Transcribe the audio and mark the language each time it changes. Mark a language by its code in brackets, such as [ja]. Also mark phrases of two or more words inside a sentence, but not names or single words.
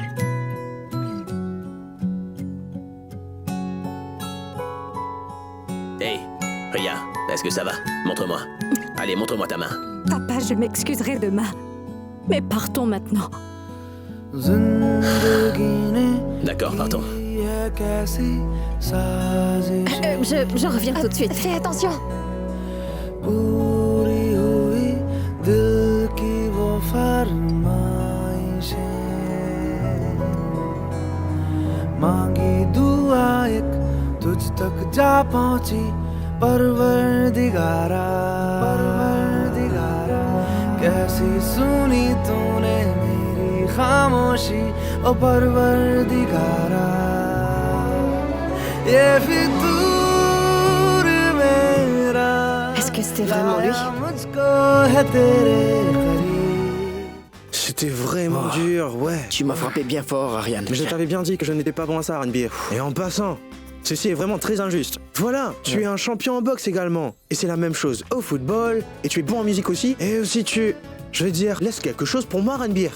[fr] Hé, Ria, est-ce que ça va? Montre-moi. Allez, montre-moi ta main. Papa, je m'excuserai demain. Mais partons maintenant. D'accord, partons. Je reviens tout de suite. Fais attention. [hi] मांगी दुआ एक तुझ तक जा पहुंची परवरदिगारा कैसी सुनी तूने मेरी खामोशी ओ परवरदिगारा ये फितूर मेरा [fr] Est-ce que c'était vraiment lui? [hi] मुझको है तेरे करीब [fr] C'était vraiment dur, ouais. Tu m'as frappé bien fort, Ariane. Mais je t'avais bien dit que je n'étais pas bon à ça, Ranbir. Et en passant, ceci est vraiment très injuste. Voilà, tu es un champion en boxe également. Et c'est la même chose au football, et tu es bon en musique aussi. Et aussi je veux dire, laisse quelque chose pour moi, Ranbir.